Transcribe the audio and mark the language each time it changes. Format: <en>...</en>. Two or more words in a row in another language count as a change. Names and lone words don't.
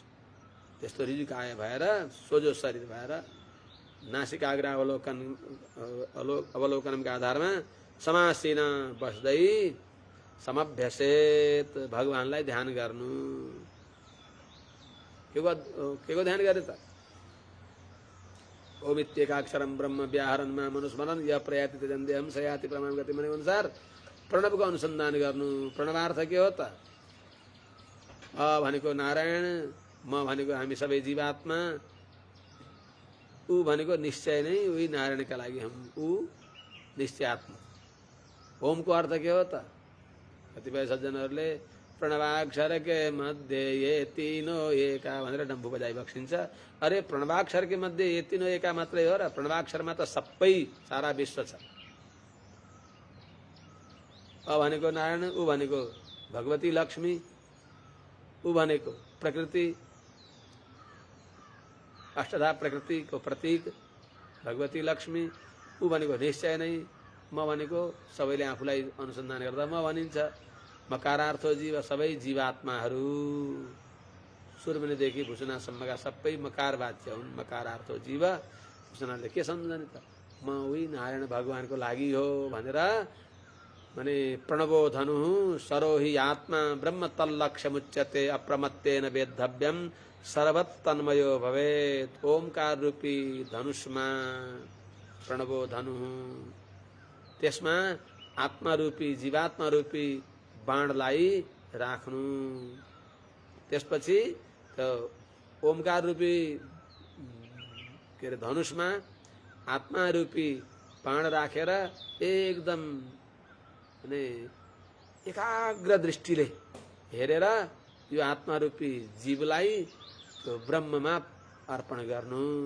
<ne>त्यस्तो ऋजुकाय भएर सोझो शरीर भएर नासिकाग्र अवलोकनका आधारमा समासीन बस्दै समभ्यसेत भगवानलाई ध्यान गर्नु। के को ध्यान गरे त?</ne> <sa>ओम इत्येकाक्षरम ब्रह्म व्याहरणमा मनुस्मरण य प्रयाति त्यजन्देहम सयाति प्रमाण गति</sa> <ne>भने अनुसार प्रणवको अनुसन्धान गर्नु। प्रणवार्थ के हो त? अ भनेको नारायण, म भनेको हामी सबै जीवात्मा, ऊ भनेको निश्चय नै उही नारायणका लागि हम, ऊ निश्चयात्मा। ओमको अर्थ के हो त? कतिपय सज्जनहरूले प्रणवाक्षर</ne> <hi>के मध्ये ये तीनो एका</hi> <ne>भनेर डम्फु बजाइ बक्सिन्छ। अरे प्रणवाक्षर</ne> <hi>के मध्ये ये तीनो एका</hi> <ne>मात्रै हो र? प्रणवाक्षरमा त सबै सारा विश्व छ। अ भनेको नारायण, ऊ भनेको भगवती लक्ष्मी, ऊ भनेको प्रकृति, अष्टधा प्रकृतिको प्रतीक भगवती लक्ष्मी, ऊ भनेको निश्चय नै, म भनेको सबैले आफूलाई अनुसन्धान गर्दा म भनिन्छ।</ne> <sa>मकारार्थो जीव,</sa> <ne>सबै जीवात्माहरू सुरमुनिदेखि भुसुनासम्मका सबै मकारवाच्य हुन्।</ne> <sa>मकारार्थो जीव,</sa> <ne>भुसुनाले के सम्झने त? म उही नारायण भगवानको लागि हो भनेर भने</ne> <sa>प्रणवो धनु सरोहि आत्मा ब्रह्म तल्लक्ष्यमुच्यते अप्रमत्तेन वेद्धव्यम सर्वतन्मयो भवेत्।</sa> <ne>ओमकार रूपी धनुषमा</ne> <sa>प्रणवो धनु,</sa> <ne>त्यसमा आत्मा रूपी, जीवात्मा रूपी बाणलाई राख्नु। त्यसपछि ओमकार रूपी के अरे धनुषमा आत्मा रूपी बाण राखेर एकदम एकाग्र दृष्टिले हेरेर यो आत्मा रूपी जीवलाई त्यो ब्रह्ममा अर्पण गर्नु।</ne>